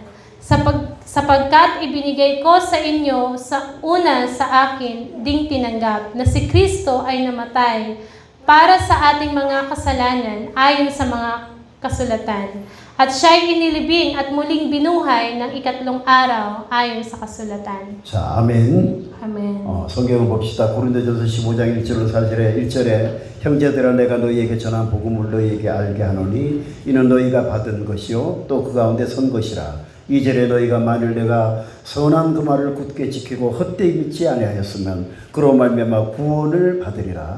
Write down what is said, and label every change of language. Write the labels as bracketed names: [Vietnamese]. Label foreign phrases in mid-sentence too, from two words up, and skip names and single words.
[Filipino] Sapagkat ibinigay ko sa inyo sa akin ding tinanggap na si Kristo ay namatay para sa ating mga kasalanan ayon sa mga kasulatan. At siya'y inilibing at muling binuhay ng ikatlong araw ayon sa kasulatan. [Korean] 자, 아멘. Amen. 성경을 봅시다. 고린도전서 15장 1절로 1절에 형제들아 내가 너희에게 전한 복음을 너희에게 알게 하노니 이는 너희가 받은 것이요 또 그 가운데 선 것이라. 2절에 너희가 만일 내가 선한 그 말을 굳게 지키고 헛되이 믿지 아니하였으면 그로 말미암아 구원을 받으리라.